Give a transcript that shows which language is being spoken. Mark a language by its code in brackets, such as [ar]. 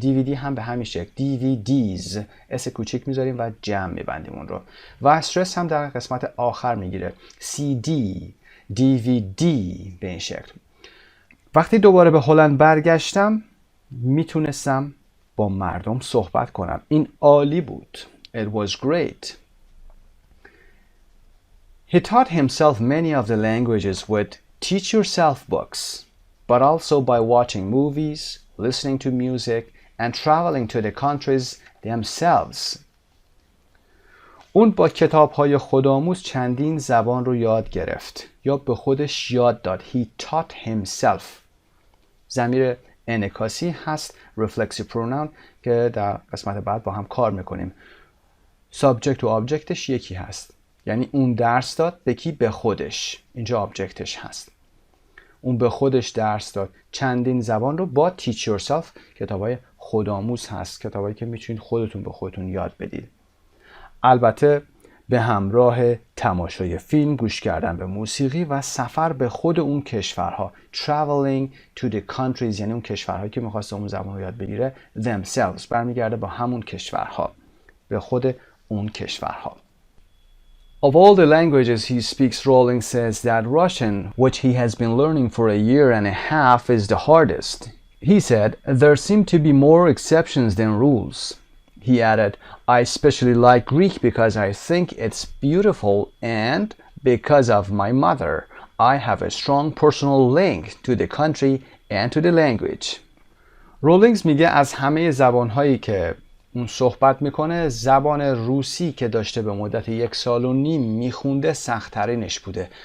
[fa] DVD هم به همین شکل. DVDs اس کوچیک میذاریم و جمع میبندیم اون رو. و استرس هم در قسمت آخر میگیره. CD DVD به این شکل. وقتی دوباره به هلند برگشتم میتونستم با مردم صحبت کنم. این عالی بود. [en] It was great. He taught himself many of the languages with teach yourself books, but also by watching movies, listening to music, and traveling to the countries themselves. [fa] اون با کتاب‌های خودآموز چندین زبان رو یاد گرفت یا به خودش یاد داد. [en] He taught himself. [fa] ضمیر انعکاسی هست reflexive pronoun که در قسمت بعد با هم کار میکنیم. subject و objectش یکی هست. یعنی اون درس داد به کی؟ به خودش. اینجا objectش هست. اون به خودش درس داد. چندین زبان رو با Teach Yourself، کتابای خودآموز هست، کتابایی که میتونید خودتون به خودتون یاد بدید. البته به همراه تماشای فیلم، گوش کردن به موسیقی و سفر به خود اون کشورها. [en] Traveling to the countries، [fa] یعنی اون کشورهایی که میخواست اون زبان رو یاد بگیره. Themselves برمیگرده با همون کشورها، به خود اون کشورها. [en] Of all the languages he speaks, Rowling says that Russian, which he has been learning for a year and a half, is the hardest. He said, there seem to be more exceptions than rules. He added, I especially like Greek because I think it's beautiful and because of my mother. I have a strong personal link to the country and to the language. [fa] رولینگز میگه از همه زبانهایی که اون صحبت میکنه، زبان روسی که داشته به مدت 1.5 سال میخونده سخت‌ترینش بوده.